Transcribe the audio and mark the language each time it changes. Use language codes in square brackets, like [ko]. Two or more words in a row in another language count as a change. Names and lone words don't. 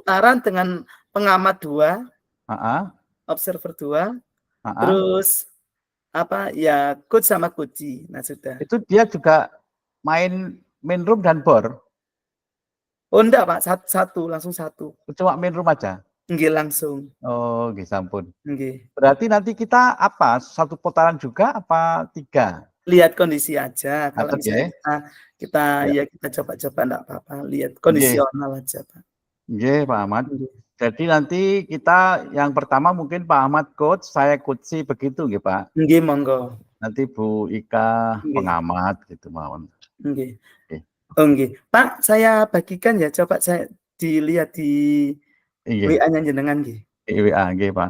[id] putaran dengan pengamat 2, Heeh. observer 2, Heeh. terus ya coach sama coachee. Nah sudah. Itu dia juga [en] main room [id] dan bor? Oh enggak Pak, langsung 1. Cuma [en] main room [id] aja? Nggih langsung. [jv] Oh, nggih sampun. [id] Nggih. Berarti nanti kita apa, 1 putaran juga apa 3? Lihat kondisi aja. Kalau Catet ya. misalnya kita Ya. kita coba-coba enggak apa-apa, lihat Nggih. kondisional aja Pak. Nggih Pak Ahmad. Nggih. Jadi nanti kita yang pertama mungkin Pak Ahmad coach, saya coachee begitu nggih Pak? [jv] Nggih, monggo. [id] Nanti Bu Ika Nggih. pengamat gitu mawon. Nggih. Nggih. Oh nggih. Pak, saya bagikan ya, coba saya dilihat di Nggih. [jv] WA-nya jenengan nggih. [id] Di WA nggih Pak.